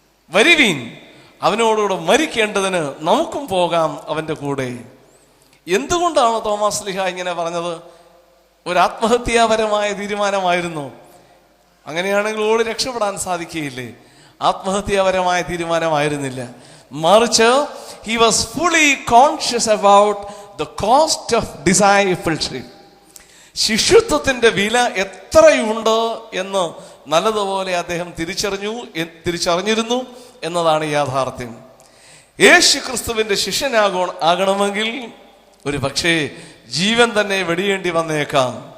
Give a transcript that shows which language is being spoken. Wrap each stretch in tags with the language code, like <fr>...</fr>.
<ml>വരുവീൻ, അവനോടുകൂടെ മരിക്കേണ്ടതിന് നമുക്കും പോകാം അവന്റെ കൂടെ. എന്തുകൊണ്ടാണ് തോമാസ് ലീഹ ഇങ്ങനെ പറഞ്ഞത്? ഒരു ആത്മഹത്യാപരമായ തീരുമാനമായിരുന്നു. അങ്ങനെയാണെങ്കിൽ ഓടി രക്ഷപ്പെടാൻ സാധിക്കുകയില്ലേ? ആത്മഹത്യാപരമായ തീരുമാനമായിരുന്നില്ല.</ml> <en>മറിച്ച് he was fully conscious about the cost of discipleship.</en> <ml>ശിഷ്യത്വത്തിന്റെ വില എത്രയുണ്ട് എന്ന് നല്ലതുപോലെ അദ്ദേഹം തിരിച്ചറിഞ്ഞിരുന്നു എന്നതാണ് യാഥാർത്ഥ്യം. യേശു ക്രിസ്തുവിന്റെ ശിഷ്യനാകണമെങ്കിൽ ഒരു പക്ഷേ ജീവൻ തന്നെ വെടിയേണ്ടി വന്നേക്കാം.</ml>